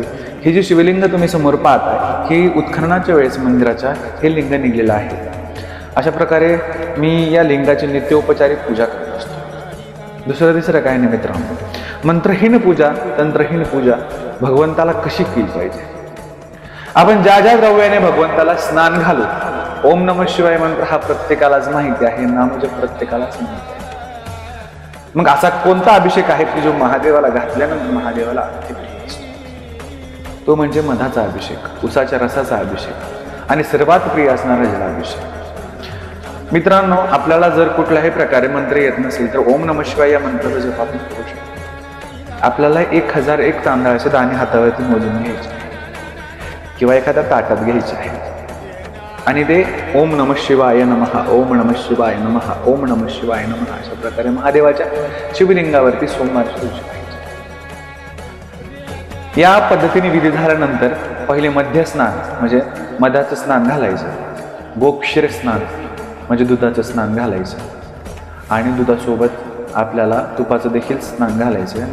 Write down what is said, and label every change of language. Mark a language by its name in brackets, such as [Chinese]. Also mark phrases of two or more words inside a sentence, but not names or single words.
[Marathi] ही जी शिवलिंग तुम्ही समोर पाहताय, ही उत्खननाच्या वेळेस मंदिराच्या हे लिंग निघलेलं आहे. अशा प्रकारे मी या लिंगाची नित्योपचारिक पूजा करत असतो. दुसरं तिसरं काय नाही मित्रांनो, मंत्रहीन पूजा, तंत्रहीन पूजा भगवंताला कशी केली पाहिजे? आपण ज्या ज्या द्रव्याने भगवंताला स्नान घालू, [Sanskrit] ओम नमः शिवाय [Marathi] मंत्र हा प्रत्येकालाच माहिती आहे, नामजप प्रत्येकालाच माहिती आहे. मग असा कोणता अभिषेक आहे की जो महादेवाला घातल्यानंतर महादेवाला अतिप्रिय असतो? तो म्हणजे मधाचा अभिषेक, उसाच्या रसाचा अभिषेक आणि सर्वात प्रिय असणारा जलाभिषेक. मित्रांनो, आपल्याला जर कुठल्याही प्रकारे मंत्र येत नसेल तर [Sanskrit] ओम नमः शिवाय [Marathi] या मंत्राचा जप आपण करू शकतो. आपल्याला 1001 तांदळाचे दाणे हातावरती मोजून घ्यायचे किंवा एखाद्या ताटात घ्यायचे आहे आणि ते [Sanskrit] ओम नमः शिवाय नमः, ओम नमः शिवाय नमः, ओम नमः शिवाय नमः [Marathi] अशा प्रकारे महादेवाच्या शिवलिंगावरती सोमवार सुरू करायचे. या पद्धतीने विधी झाल्यानंतर पहिले मध्य स्नान म्हणजे मधाचं स्नान घालायचं, गोक्षीर स्नान म्हणजे दुधाचं स्नान घालायचं आणि दुधासोबत आपल्याला तुपाचं देखील स्नान घालायचं.